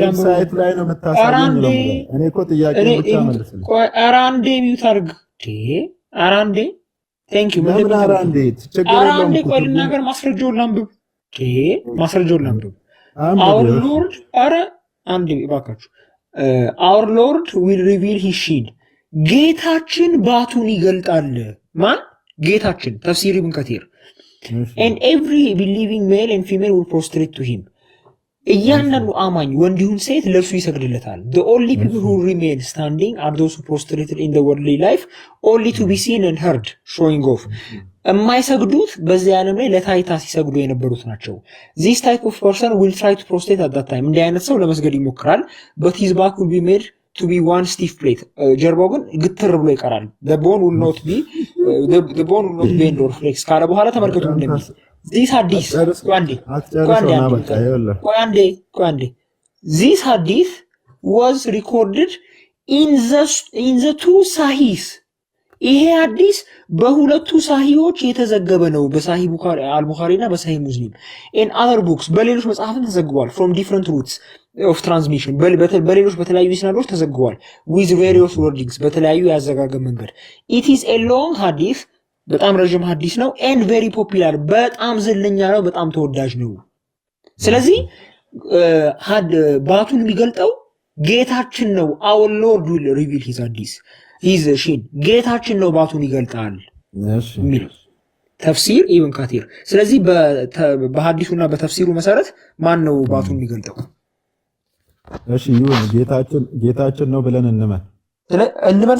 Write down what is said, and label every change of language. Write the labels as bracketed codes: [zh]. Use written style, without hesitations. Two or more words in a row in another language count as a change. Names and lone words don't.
[am] ዌብሳይት ላይ ነው የምታሳየኝ ነው። እኔ እኮ ጥያቄ ብቻ መልስልኝ። ቆይ ኧረ አንዴ ሚታርክ ኧረ አንዴ [en] thank you [am] ምን ኧረ አንዴ ችግር የለውም። አንዴ ቆይ ልናገር። ማስረጃውን ላንብብ። ማስረጃውን ላንብብ። [en] our lord [am] ኧረ አንድ ባካችሁ [en] our lord will reveal his shield [am] ጌታችን ባቱን ይገልጣል። ማን? ጌታችን ተፍሲር ኢብን ከቲር [en] and every believing male and female will prostrate to him [am] እያንዳንዱ አማኝ ወንድ ይሁን ሴት ለእርሱ ይሰግድለታል። [en] the only people who remain standing are those who prostrated in the worldly life only to be seen and heard showing off [am] የማይሰግዱት በዚህ ዓለም ላይ ለታይታ ሲሰግዱ የነበሩት ናቸው። [en] this type of person will try to prostrate at that time [am] እንዲህ አይነት ሰው ለመስገድ ይሞክራል [en] but his back will be made to be one stiff plate [am] ጀርባው ግን ግትር ብሎ ይቀራል። [en] the bone will not bend or flex [am] ካለ በኋላ ተመልከቱ እንደሚል [en] this hadith this hadith was recorded in the two sahihs [am] ይሄ ሐዲስ በሁለቱ ሳሂዎች የተዘገበ ነው። በሳሂህ ቡኻሪ አልቡኻሪ እና በሳሂህ ሙስሊም [en] in other books [am] በሌሎች መጽሐፍት ተዘግቧል። [en] from different routes of transmission [am] በሌሎች በተለያዩ ስናዶች ተዘግቧል። [en] with various wordings [am] በተለያዩ ያዘጋገም መንገድ [en] it is a long hadith [am] በጣም ረጅም ሐዲስ ነው [en] and very popular [am] በጣም ዝነኛ ነው፣ በጣም ተወዳጅ ነው። ስለዚህ ባቱን የሚገልጠው ጌታችን ነው። [en] our lord will reveal his hadith [am] ሂዝሽን ጌታችን ነው ባቱን ይገልጣል ሚል ተፍሲር ኢብን ከቲር። ስለዚህ በሐዲሱና በተፍሲሩ መሰረት ማን ነው ባቱን የሚገልጠው? እሺ ይሁን ጌታችን ነው ብለን እንመን